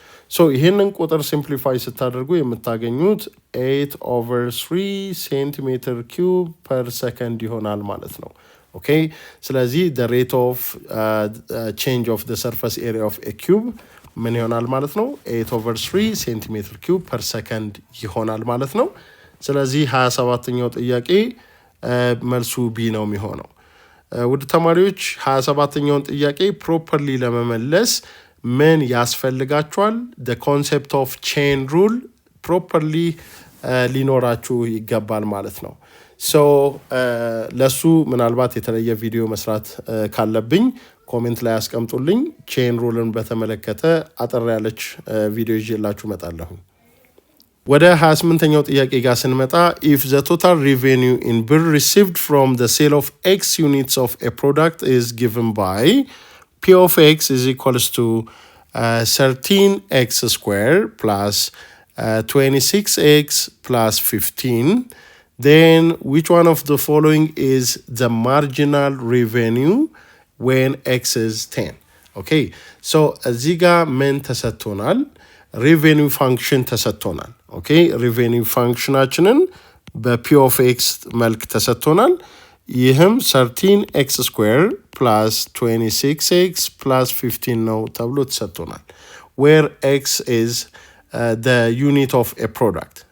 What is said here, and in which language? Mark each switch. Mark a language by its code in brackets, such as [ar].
[am] ሶ ይሄንን ቁጥር ሲምፕሊፋይ ስታደርጉ የምታገኙት 8 over 3 ሴንቲሜትር ኪዩብ ፐር ሰከንድ ይሆናል ማለት ነው። ኦኬ ስለዚህ [en] the rate of change of the surface area of a cube [am] ምን ይሆናል ማለት ነው? 8 over 3 ሴንቲሜትር ኪዩብ ፐር ሰከንድ ይሆናል ማለት ነው። ስለዚህ 27ኛው ጥያቄ መልሱ ቢ ነው የሚሆነው። ውድ ተማሪዎች 27ኛውን ጥያቄ ፕሮፐርሊ ለመመለስ ምን ያስፈልጋችኋል? [en] the concept of chain rule [am] ፕሮፐርሊ ሊኖራችሁ ይገባል ማለት ነው። ሶ ለሱ ምናልባት የተለየ ቪዲዮ መስራት ካለብኝ ኮሜንት ላይ አስቀምጡልኝ። ቼን ሩልን በተመለከተ አጠር ያለች ቪዲዮ ይዤላችሁ እመጣለሁ። ወደ 28ኛው ጥያቄ ጋር ስንመጣ [en] if the total revenue in birr received from the sale of x units of a product is given by p of x is equals to 13x square plus 26x plus 15, then which one of the following is the marginal revenue when x is 10? [am] Okay, so እዚህ ጋር ምን ተሰጥቶናል? ሬቬኒው ፋንክሽን ተሰጥቶናል። ኦኬ ሬቬኒው ፋንክሽናችንን በፒ ኦፍ ኤክስ መልክ ተሰጥቶናል። ይህም 13x ስኩዌር ፕላስ 26x ፕላስ 15 ነው ተብሎ ተሰጥቶናል። ዌር ኤክስ ኢዝ [en] the unit of a product.